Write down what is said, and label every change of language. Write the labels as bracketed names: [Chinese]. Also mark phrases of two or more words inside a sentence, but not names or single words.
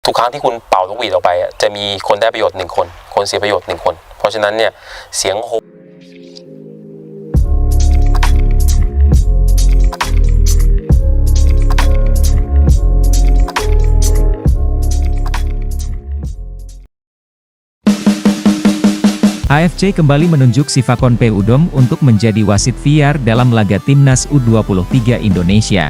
[Thai] ทุกครั้งที่คุณเป่านกหวีดออกไปจะมีคนได้ประโยชน์1คนคนเสียประโยชน์1คนเพราะฉะนั้นเนี่ยเสียงโห [Indonesian] AFC kembali menunjuk Sifakon Peudom untuk menjadi wasit VAR dalam laga Timnas U23 Indonesia.